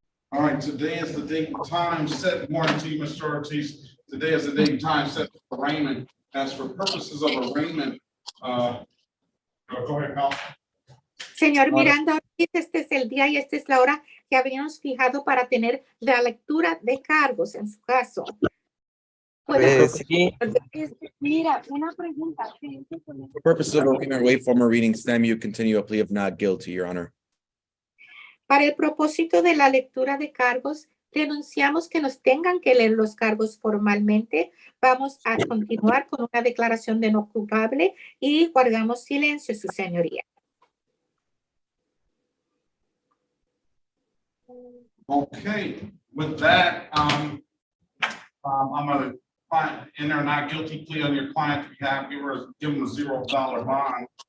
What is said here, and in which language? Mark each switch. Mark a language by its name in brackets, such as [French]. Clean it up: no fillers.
[English] All right, today is the date and time set. Good morning to you, Mr. Ortiz. Today is the date and time set for arraignment. As for purposes of arraignment, go ahead, Mel. [Spanish] Señor Miranda Ortiz, este es el día y esta es la hora que habíamos fijado para tener la lectura de cargos en su caso. Sí. Mira, una pregunta. [English] For purposes of arraignment, wait for more reading stem, you continue a plea of not guilty, Your Honor. [Spanish] Para el propósito de la lectura de cargos, denunciamos que nos tengan que leer los cargos formalmente. Vamos a continuar con una declaración de no culpable y guardamos silencio, su señoría. [English] Okay, with that, I'm going to enter not guilty plea on your client's behalf. Give him a $0 bond.